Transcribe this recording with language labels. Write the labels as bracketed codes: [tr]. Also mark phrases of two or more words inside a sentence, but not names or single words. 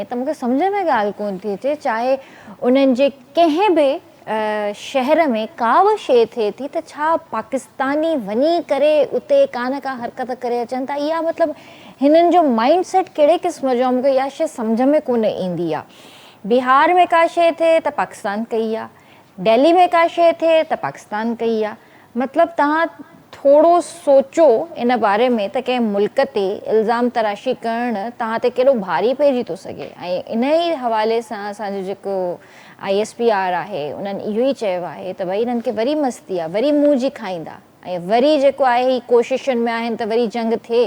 [sd] त मूंखे सम्झ में ॻाल्हि कोन थी अचे, चाहे उन्हनि जे कंहिं बि शहर में का बि शइ थिए थी त छा पाकिस्तानी वञी करे उते का न का हरकत करे अचनि था। इहा मतिलबु हिननि जो [en] mind set [sd] कहिड़े क़िस्म जो आहे, मूंखे इहा शइ सम्झ में कोन ईंदी आहे। बिहार में का शइ थिए त पाकिस्तान कई आहे, दिल्ली में का शइ थिए त पाकिस्तान कई आहे। मतिलबु तव्हां थोरो सोचो इन बारे में त कंहिं मुल्क ते इल्ज़ाम तराशी करणु तव्हां ते केॾो भारी पइजी थो सघे। ऐं इन ई हवाले सां असांजो जेको ISPR आहे उन्हनि इहो ई चयो आहे त भई हिननि खे वरी मस्ती आहे, वरी मुंहुं जी खाईंदा ऐं वरी जेको आहे ही कोशिशुनि में आहिनि त वरी जंग थिए।